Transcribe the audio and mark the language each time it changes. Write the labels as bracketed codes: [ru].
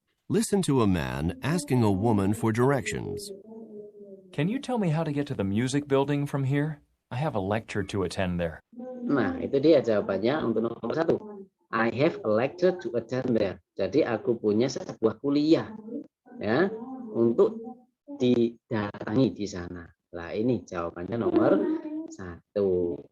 [en] Listen to a man asking a woman for directions. Can you tell me how to get to the music building from here? I have a lecture to attend there. [id] Nah, itu dia jawabannya untuk nomor 1. [en] I have a lecture to attend there. [id] Jadi aku punya sebuah kuliah ya untuk didatangi di sana. Nah, ini jawabannya nomor 1.